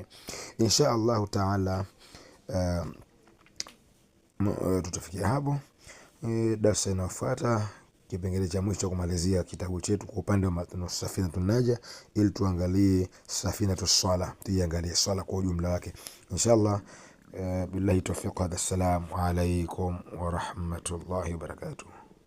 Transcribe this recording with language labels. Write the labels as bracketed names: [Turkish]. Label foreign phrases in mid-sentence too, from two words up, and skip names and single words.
[Arabic] إن شاء الله تعالى [Swahili] tutafikia hapo. Darasa inayofuata, kipengele cha mwisho kumalizia kitabu chetu kwa upande wa matnu Safinatun Naja, ili tuangalie Safinatus Swala, tuangalie swala kwa ujumla wake inshallah. [Arabic] بالله التوفيق. السلام عليكم ورحمة الله وبركاته.